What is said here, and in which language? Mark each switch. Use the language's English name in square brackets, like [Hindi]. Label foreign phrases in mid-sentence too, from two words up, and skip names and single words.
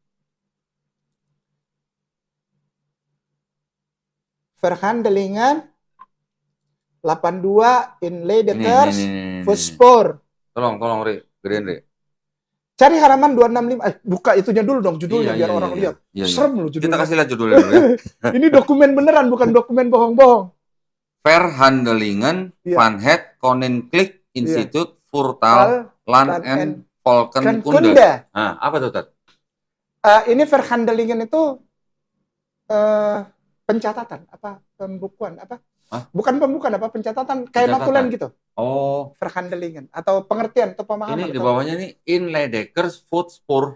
[Indonesian] Verhandelingen 82 in Leidekers Voetsporen. Tolong Ri, gedein Ri. Cari halaman 265. Buka itunya dulu dong, judulnya biar orang lihat. Serem loh judulnya. Kita kasih lihat judulnya dulu ya. Ini dokumen beneran, bukan dokumen bohong-bohong. Verhandelingen van het Koninklijk Instituut voor Taal, Land en Volkenkunde. Nah, apa tuh, Tat? Ini Verhandelingen itu pencatatan, pembukuan, bukan pembukuan, pencatatan, kayak notulen gitu. Oh. Verhandelingen, atau pengertian, atau pemahaman. Ini di bawahnya nih, in Leidekers Voetsporen.